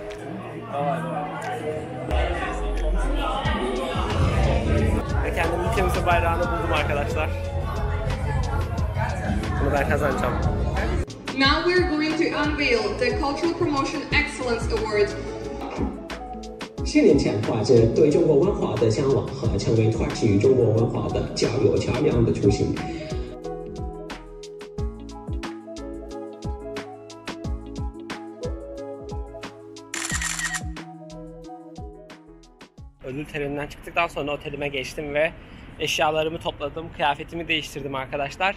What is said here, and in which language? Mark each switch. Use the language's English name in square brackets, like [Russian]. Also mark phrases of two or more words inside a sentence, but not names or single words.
[Turkish] Ve kendim ülkemizin bayrağını buldum arkadaşlar. Bunu ben kazanacağım. [English] Now we're going to unveil the Cultural Promotion Excellence Award. [Chinese] 7 年前，怀着对中国文化的向往和成为拓展中国文化的交流桥梁的初心。 [Turkish] Ödül töreninden çıktıktan sonra otelime geçtim ve eşyalarımı topladım, kıyafetimi değiştirdim arkadaşlar.